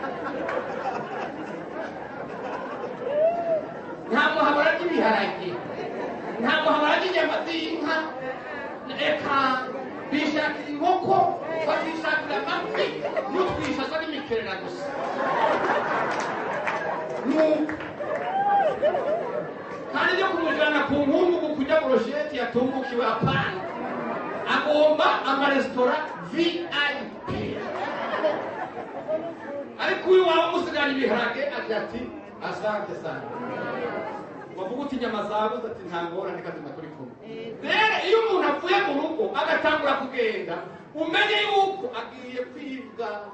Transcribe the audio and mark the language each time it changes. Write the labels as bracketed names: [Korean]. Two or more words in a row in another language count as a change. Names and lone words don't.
[Rundi] nta muhabara ry'ibiharage nta muhabara ry'inyama z'inka reka bishakira inkoko bakishakira amafi n'utwishaza n'imikerera gusa kandi ryo kumujyana ku nkungu kujya mu rosheti yatumbukiwe apana agomba amaresitora VIP ariko uyu wawe umusigara ibiharage agira ati [Swahili] asante sana [Rundi] wavuga uti inyama zabuze ati nta ngorane kazima turi kumwe rero iyo umuntu avuye mu rugo agatangura kugenda umenye yuko agiye kwibwa